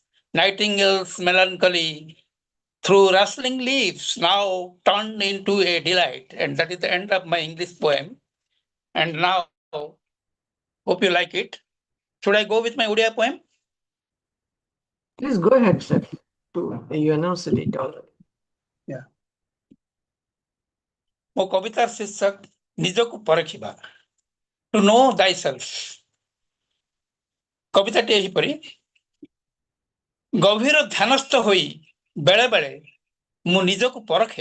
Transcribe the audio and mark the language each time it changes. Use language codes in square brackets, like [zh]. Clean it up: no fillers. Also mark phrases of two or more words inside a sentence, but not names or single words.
[en] Nightingale's melancholy through rustling leaves now turned into a delight. And that is the end of my English poem. And now, hope you like it. Should I go with my Odia poem? Please go ahead, sir. You announced it already. Yeah. [or] ମୋ କବିତାର ଶୀର୍ଷକ ନିଜକୁ ପରଖିବା [en] To know thyself. [or] କବିତାଟି ଏହିପରି ଗଭୀର ଧ୍ୟାନସ୍ଥ ହୋଇ ବେଳେ ବେଳେ ମୁଁ ନିଜକୁ ପରଖେ।